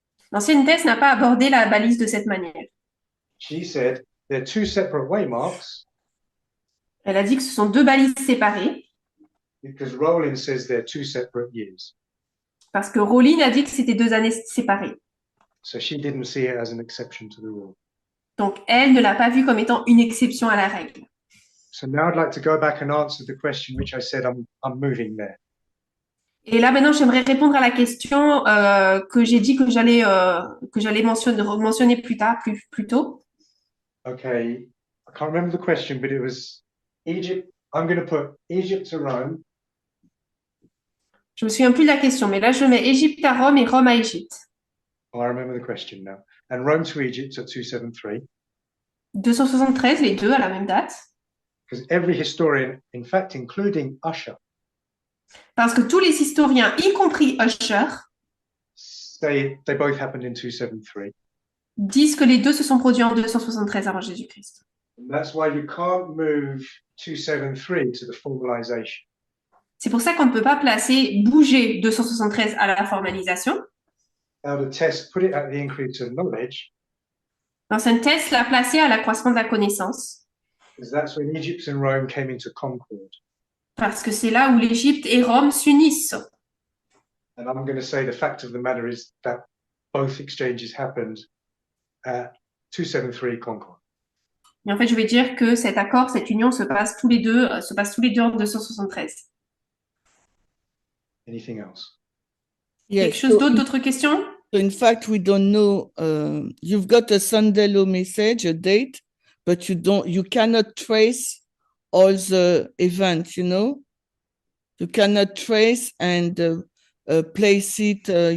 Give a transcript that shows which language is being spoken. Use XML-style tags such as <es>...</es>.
<fr>L'ancienne thèse n'a pas abordé la balise de cette manière.</fr> <en>She said they're two separate way marks</en> <fr>Elle a dit que ce sont deux balises séparées</fr> <en>because Rowling says they're two separate years.</en> <fr>parce que Rowling a dit que c'était deux années séparées.</fr> <en>So she didn't see it as an exception to the rule.</en> <fr>Donc, elle ne l'a pas vu comme étant une exception à la règle.</fr> <en>So now I'd like to go back and answer the question which I said I'm moving there.</en> <fr>Et là, maintenant, j'aimerais répondre à la question que j'ai dit que j'allais mentionner plus tôt.</fr> <en>Okay, I can't remember the question, but it was Egypt I'm going to put Egypt to Rome,</en> <fr>Je me souviens plus de la question, mais là, je mets Égypte à Rome et Rome à Égypte.</fr> <en>oh, I remember the question now, and Rome to Egypt at 273,</en> <fr>273, les deux à la même date.</fr> <en>because every historian, in fact, including Usher,</en> <fr>Parce que tous les historiens, y compris Usher,</fr> <en>say they both happened in 273.</en> <fr>disent que les deux se sont produits en 273 avant Jésus-Christ.</fr> <en>And that's why you can't move 273 to the formalization.</en> <fr>C'est pour ça qu'on ne peut pas bouger 273 à la formalisation.</fr> <en>Now the test put it at the increase of knowledge,</en> <fr>L'ancienne thèse l'a placé à l'accroissement de la connaissance,</fr> <en>because that's when Egypt and Rome came into concord.</en> <fr>parce que c'est là où l'Égypte et Rome s'unissent.</fr> <en>And I'm going to say the fact of the matter is that both exchanges happened at 273 Concord.</en> <fr>Mais en fait, je vais dire que cet accord, cette union se passe tous les deux en 273.</fr> <en>Anything else? Yes.</en> <fr>Quelque chose d'autre, d'autres questions?</fr> <en>So in fact, we don't know. You've got a Sandelo message, a date, but you cannot trace all the events. You know, you cannot trace and place it.</en>